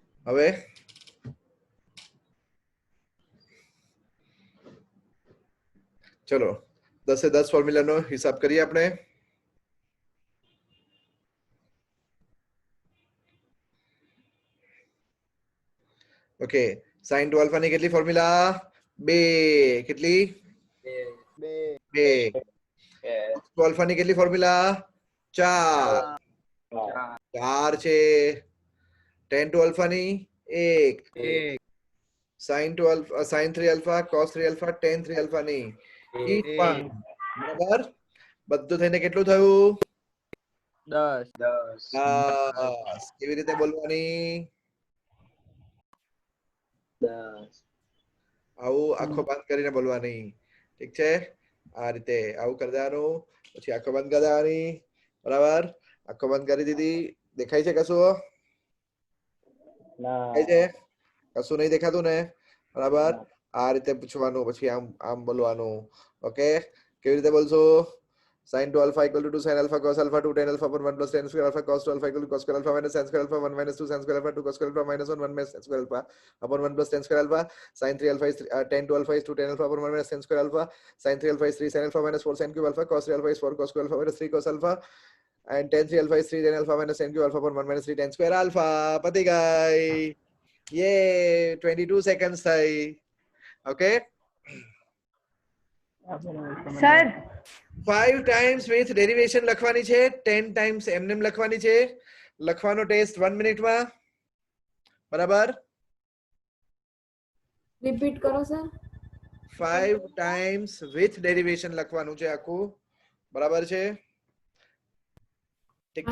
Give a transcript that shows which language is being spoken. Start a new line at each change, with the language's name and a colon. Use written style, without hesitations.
Gujarati: હવે ચલો 10 ફોર્મ્યુલાનો હિસાબ કરીએ આપણે ઓકે sin 2 આલ્ફા ની કેટલી ફોર્મ્યુલા 2 કેટલી 2 2 આલ્ફા ની કેટલી ફોર્મ્યુલા 4 4 છે tan 2 આલ્ફા ની 1 sin 2 alpha sin 3 alpha cos 3 alpha tan 3 alpha ની 1 બરાબર બધું થઈને કેટલું થયું 10. 10 કેવી રીતે બોલવાની આવું આંખો બંધ કરીને બોલવાની ઠીક છે આ રીતે આવું કરી દેવાનું પછી આંખો બંધ કરી દેવાની બરાબર આંખો બંધ કરી દીધી દેખાય છે કશું દેખાય છે કશું નહીં દેખાતું ને બરાબર આ રીતે પૂછવાનું પછી આમ આમ બોલવાનું ઓકે કેવી રીતે બોલશો
English: sin 2 alpha equal to 2 sin alpha cos alpha 2 tan alpha upon 1 plus tan square alpha cos 2 alpha equal to cos square alpha minus sin square alpha 1 minus 2 sin square alpha 2 cos square alpha minus 1 1 minus sin square alpha upon 1 plus tan square alpha sin 3 alpha is tan 2 alpha is 2 tan alpha upon 1 minus sin square alpha sin 3 alpha is 3 sin alpha minus 4 sin cube alpha cos 3 alpha is 4 cos square alpha minus 3 cos alpha and tan 3 alpha is 3 tan alpha minus sin cube alpha upon 1 minus 3 tan square alpha
Gujarati: pati gai
English: ये 22 seconds થઈ okay
Gujarati: sir
English: 5 times with derivation
Gujarati: લખવાની છે 10 times એમનેમ લખવાની છે લખવાનો test 1 minute માં બરાબર રિપીટ કરો સર
English: 5 times with derivation
Gujarati: લખવાનું છે આખું બરાબર છે ઠીક